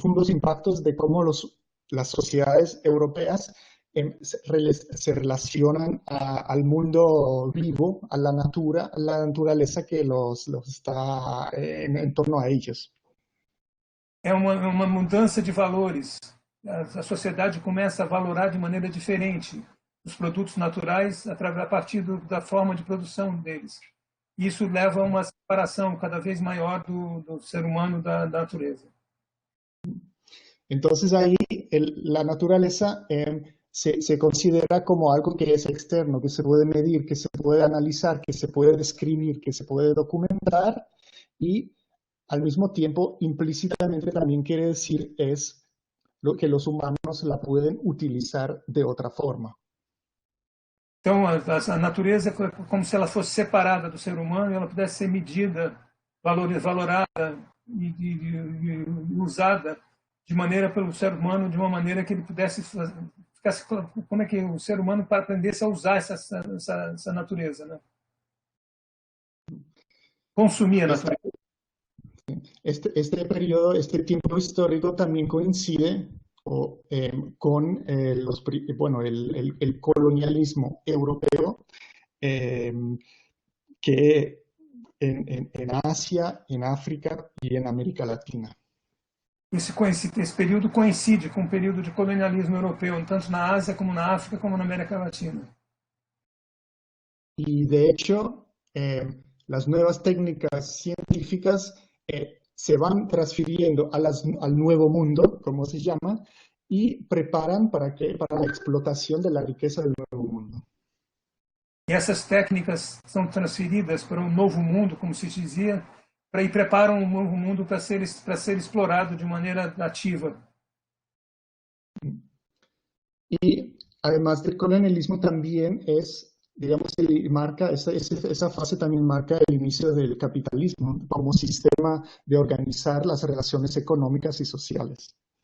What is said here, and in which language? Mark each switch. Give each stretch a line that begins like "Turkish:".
Spanish: impactos de cómo las sociedades europeas se relacionan al mundo vivo, a la naturaleza que los está en torno a ellos.
Portuguese: É uma mudança de valores. A sociedade começa a valorar de maneira diferente os produtos naturais a partir da forma de produção deles. Isso leva a uma separação cada vez maior do ser humano da natureza.
Spanish: Entonces ahí la naturaleza se considera como algo que es externo, que se puede medir, que se puede analizar, que se puede describir, que se puede documentar, y al mismo tiempo implícitamente también quiere decir es lo que los humanos la pueden utilizar de otra forma.
Portuguese: Então, a natureza é como se ela fosse separada do ser humano e ela pudesse ser medida, valorada e usada de maneira pelo ser humano, de uma maneira que ele pudesse ficasse, como é que o ser humano aprendesse a usar essa natureza, né? Consumir a natureza.
Spanish: Este periodo, este tiempo histórico también coincide con bueno, el colonialismo europeo eh, que en Asia, en África y en América Latina.
Portuguese: Esse período coincide com o período de colonialismo europeu, tanto na Ásia como na África como na América Latina.
Spanish: Y de hecho, las nuevas técnicas científicas se van transfiriendo al nuevo mundo, como se llama, y preparan para la explotación de la riqueza del nuevo mundo.
Portuguese: E essas técnicas são transferidas para um novo mundo, como se dizia, e preparam um novo mundo para ser explorado de maneira ativa.
Spanish: Y además del colonialismo también digamos, esa fase también marca el inicio del capitalismo como sistema de organizar las relaciones económicas y sociales.